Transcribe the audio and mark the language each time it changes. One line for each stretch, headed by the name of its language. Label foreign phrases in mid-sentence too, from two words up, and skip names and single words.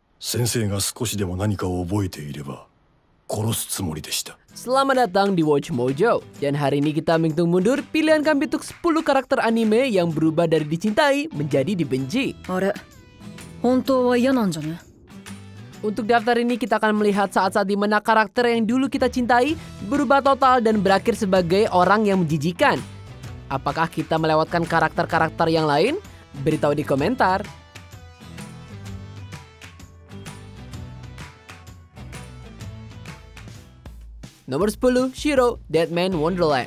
Japanese: 先生が少しでも何かを覚えていれば殺すつもりでした。
Indonesian: Selamat datang di Watch Mojo. Dan hari ini kita menghitung mundur pilihan kami untuk 10 karakter anime yang berubah dari dicintai menjadi dibenci.
Japanese: あれ、本当は嫌なんじゃね?
Indonesian: Untuk daftar ini kita akan melihat saat-saat di mana karakter yang dulu kita cintai berubah total dan berakhir sebagai orang yang menjijikan. Apakah kita melewatkan karakter-karakter yang lain? Beritahu di komentar. Nomor 10, Shiro, Deadman Wonderland.